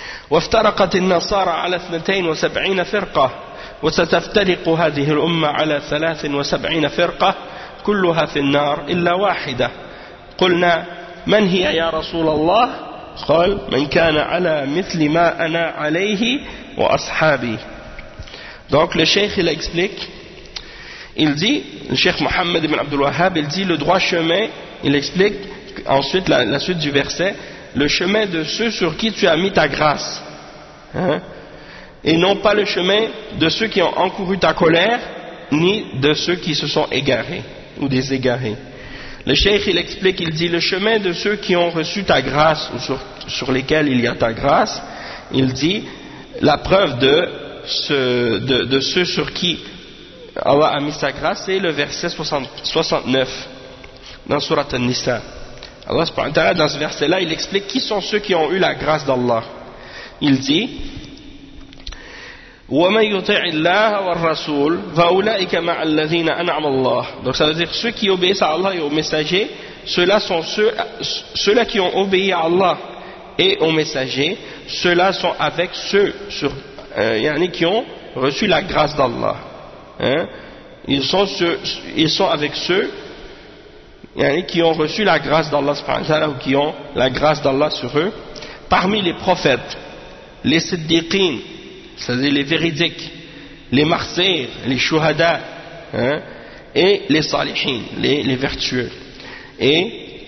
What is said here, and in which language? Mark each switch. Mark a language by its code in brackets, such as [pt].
[ar] وافترقت النصارى على 72 فرقة وستفترق هذه الأمة على 73 فرقة كلها في النار إلا واحدة قلنا من هي يا رسول الله قال من كان على مثل ما أنا عليه وأصحابي. [fr] Donc le cheikh il explique, il dit, le cheikh Mohammed ibn Abdul Wahhab, il dit le droit chemin, il explique ensuite la suite du verset, le chemin de ceux sur qui tu as mis ta grâce, hein, et non pas le chemin de ceux qui ont encouru ta colère, ni de ceux qui se sont égarés, ou des égarés. Le cheikh, il explique, il dit le chemin de ceux qui ont reçu ta grâce, ou sur lesquels il y a ta grâce, il dit la preuve de ceux sur qui Allah a mis sa grâce, c'est le verset 69 dans surat An-Nisa. Allah subhanahu wa ta'ala, dans ce verset-là, il explique qui sont ceux qui ont eu la grâce d'Allah. Il dit [ar] وَمَنْ يُطِعِ اللَّهَ وَالرَّسُولَ فَأُولَئِكَ مَعَ الَّذِينَ أَنْعَمَ اللَّهُ. [fr] Donc ça veut dire ceux qui obéissent à Allah et aux messagers, ceux-là sont ceux-là qui ont obéi à Allah et aux messagers, ceux-là sont avec ceux sur, yani qui ont reçu la grâce d'Allah. Hein? Ils sont avec ceux yani, qui ont reçu la grâce d'Allah subhanahu wa ta'ala, ou qui ont la grâce d'Allah sur eux, parmi les prophètes, les siddiqin, c'est-à-dire les véridiques, les martyrs, les shuhada, hein, et les salihin, les vertueux. Et